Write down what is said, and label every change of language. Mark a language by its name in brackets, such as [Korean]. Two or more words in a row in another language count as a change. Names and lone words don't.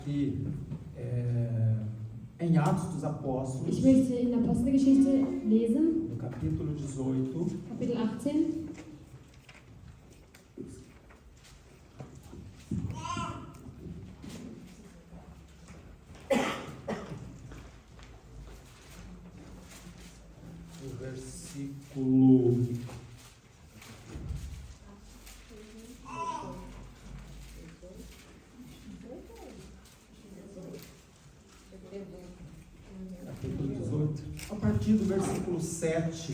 [Portuguese] aqui em Atos dos Apóstolos, [German] Ich möchte in Apostelgeschichte lesen, [Portuguese] no capítulo 18, [German] Kapitel 18. [Portuguese] o versículo 18, a partir do versículo 7.